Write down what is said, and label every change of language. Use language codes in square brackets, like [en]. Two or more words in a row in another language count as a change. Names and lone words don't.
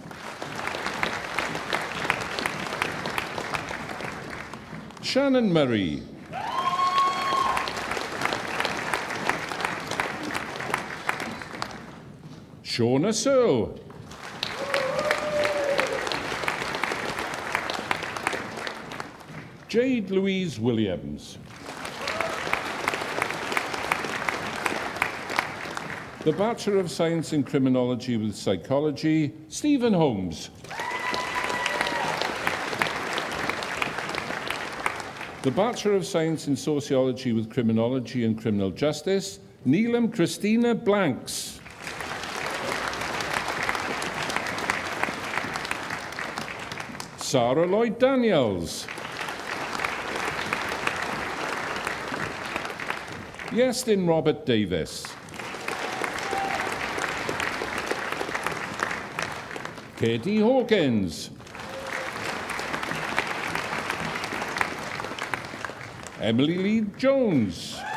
[en] Shannon Murray. Shauna Searle. Jade Louise Williams. The Bachelor of Science in Criminology with Psychology, Stephen Holmes. The Bachelor of Science in Sociology with Criminology and Criminal Justice, Neelam Christina Blanks. Sarah Lloyd Daniels. Yestin Robert Davis. Katie Hawkins. Emily Lee Jones.